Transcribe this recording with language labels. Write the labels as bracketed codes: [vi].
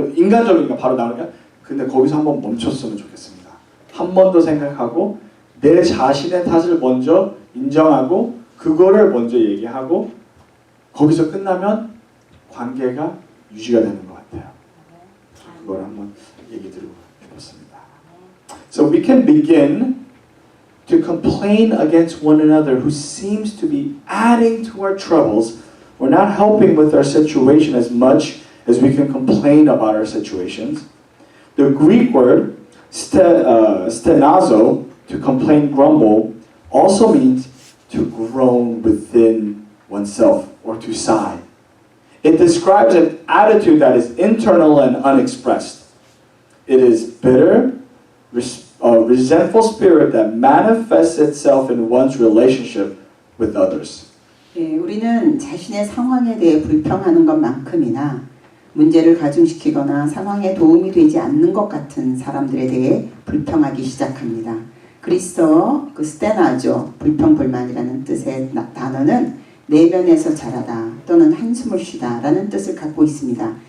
[ko] 인간적이니까 바로 나오는 게 근데 거기서 한번 멈췄으면 좋겠습니다. 한 번 더 생각하고 내 자신의 탓을 먼저 인정하고 그거를 먼저 얘기하고 거기서 끝나면 관계가 유지가 되는 것 같아요. 그걸 한번 얘기 드리고 싶었습니다. [en] So we can begin to complain against one another who seems to be adding to our troubles. We're not helping with our situation as much as we can complain about our situations. The Greek word stenazo, to complain, grumble, also means to groan within oneself or to sigh. It describes an attitude that is internal and unexpressed. It is bitter, resentful spirit that manifests itself in one's relationship with others. [ko] 예, 우리는 자신의 상황에 대해 불평하는 것만큼이나 문제를 가중시키거나 상황에 도움이 되지 않는 것 같은 사람들에 대해 불평하기 시작합니다. 그리스어 그 스테나죠. 불평불만이라는 뜻의 단어는 내면에서 자라다 또는 한숨을 쉬다 라는 뜻을 갖고 있습니다.